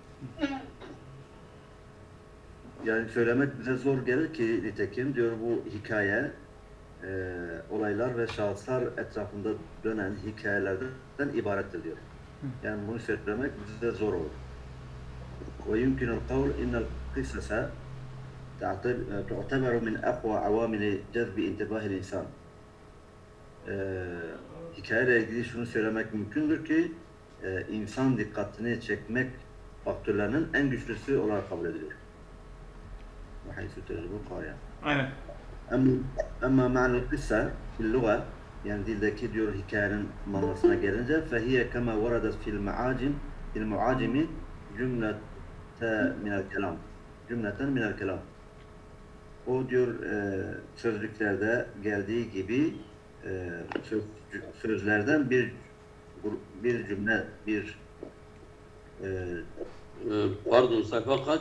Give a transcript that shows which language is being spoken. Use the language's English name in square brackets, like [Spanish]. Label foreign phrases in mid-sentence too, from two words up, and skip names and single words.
[Turkish] Yani söylemek bize zor gelir ki nitekim diyor bu hikaye olaylar ve şahıslar etrafında dönen hikayelerden ibarettir diyor. Yani bunu söylemek bize zor olur. [Arabic] ويمكن القول إن القصة تعتبر من أقوى عوامل جذب انتباه الإنسان. [Turkish] Hikayeyle ilgili şunu söylemek mümkündür ki insan dikkatini çekmek faktörlerinin en güçlüsü olarak kabul ediliyor. [Arabic] وحيث تجربة قارئة. [Turkish] Evet. [Arabic] أما معنى القصة في اللغة [Turkish] yani dildeki diyor hikayenin manasına gelince [Arabic] فهي كما وردت في المعاجم جملة من الكلام. جملة من الكلام. [Turkish] O diyor sözlüklerde geldiği gibi sözlerden bir cümle pardon sayfa kaç?